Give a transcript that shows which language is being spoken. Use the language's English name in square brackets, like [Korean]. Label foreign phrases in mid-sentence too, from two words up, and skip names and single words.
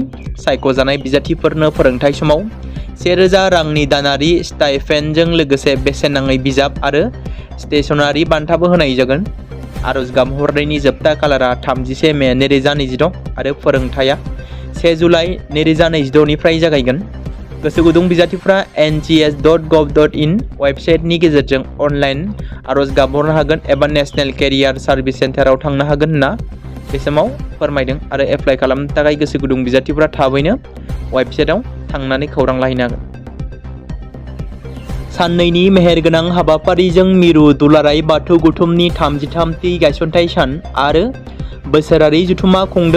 [Bodo] सायख'जानाय बिजाथिफोरनो फोरोंथाय समाव 1000 रांनि दानारि स्टाइपेन्डजों लोगोसे बेसेन नाङै बिजाब आरो स्टेशनारि बान्थाबो होनाय जागोन। आर'ज गाबहरनायनि जोबथा खालारा 31 मे 2026 आरो फोरोंथाया 1 जुलाइ 2026 निफ्राय जागायगोन। गोसो गुदुं बिजाथिफ्रा nhs.gov.in वेबसाइटनि गेजेरजों अनलाइन आर'ज गाबहरनो हागोन एबा [English] National Career Service Centre [Bodo] थांनो हागोन होनना बे समाव फोरमायदों आरो एप्लाइ खालामनो थाखाय गोसो गुदुं बिजाथिफ्रा थाबैनो वेबसाइटआव थांनानै खौरां लाहैनो हागोन। साननैनि मेहेरगोनां हाबाफारिजों मिरु दुलाराय बाथौ गौथुमनि 33थि गायसनथाय सान आरो बोसोरारि जथुमा खुंदों।